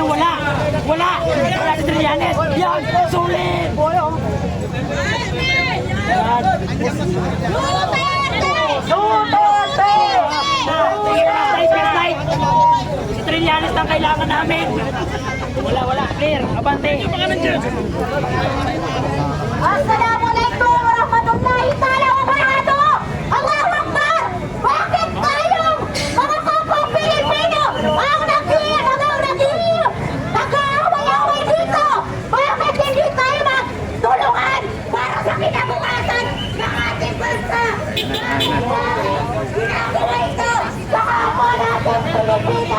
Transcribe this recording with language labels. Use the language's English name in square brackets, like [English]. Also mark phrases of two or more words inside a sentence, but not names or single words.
[Filipino] Wala si Trillanes! Yan! Sulit! Si Trillanes ang kailangan namin. Wala. Clear. Abante. [Arabic] السلام عليكم ورحمة الله تعالى وبركاته. الله أكبر. [Filipino] Bakit tayong mga kapwa Pilipino ang nag-aaway-away dito? Bakit hindi tayo magtulungan para sa kinabukasan ng ating bansa? Ginagawa ito sa kapwa natin Pilipino.